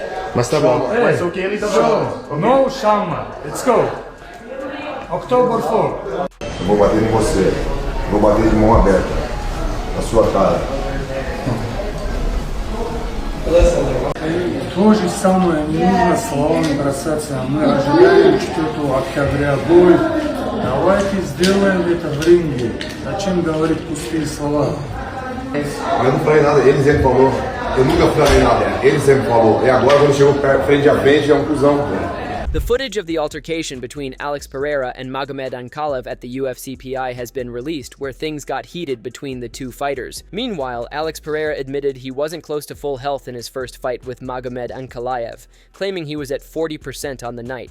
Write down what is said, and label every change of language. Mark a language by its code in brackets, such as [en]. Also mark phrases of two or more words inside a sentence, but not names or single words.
[pt] Mas tá bom. Mas o que ele tá falando? [en] No Shama. Let's go. October 4. [pt] Eu vou bater em você. Vou bater de mão aberta. Na sua cara. [ru] То же самое, не нужно словами бросаться. Мы ожидаем 4 октября бой. Давайте сделаем это в ринге. Зачем говорить пустые слова? [pt] Eu não falei nada, ele sempre falou. Eu nunca falei nada, ele sempre falou. E agora quando chegou frente a frente é um cuzão. [en] The footage of the altercation between Alex Pereira and Magomed Ankalaev at the UFCPI has been released, where things got heated between the two fighters. Meanwhile, Alex Pereira admitted he wasn't close to full health in his first fight with Magomed Ankalaev, claiming he was at 40% on the night.